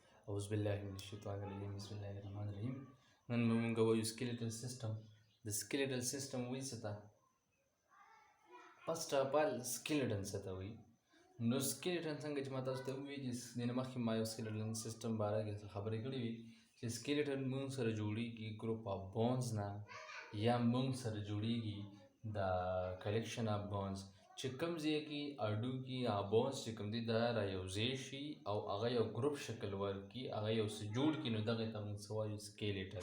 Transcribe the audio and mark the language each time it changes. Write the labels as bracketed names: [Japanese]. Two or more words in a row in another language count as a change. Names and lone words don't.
[Arabic] أعوذ بالله من الشيطان الرجيم بسم الله الرحمن الرحیم [Pashto] نن به موږ وایو [English] skeletal system. [Pashto] د [English] skeletal system [Pashto] وایي څه ته؟ [English] First of all [Pashto] skeleton څه ته وایي؟ نو skeleton څنګه چې ما تاسو ته ووایي چې دې نه مخکې ما یو [English] skeleton system [Pashto] باره کې څه خبرې کړې وي چې skeleton موږ سره جوړیږي [English] group of bones [Pashto] نه یا موږ سره جوړیږي د [English] collection of bones [Pashto] چې کوم ځای کې هډوکي یا بونز چې کوم دي دا رایوځای شي او هغه یو ګروپ شکل ورکړي هغه یو څه جوړ کړي نو دغې ته موږ څه وایو سکیلیټل.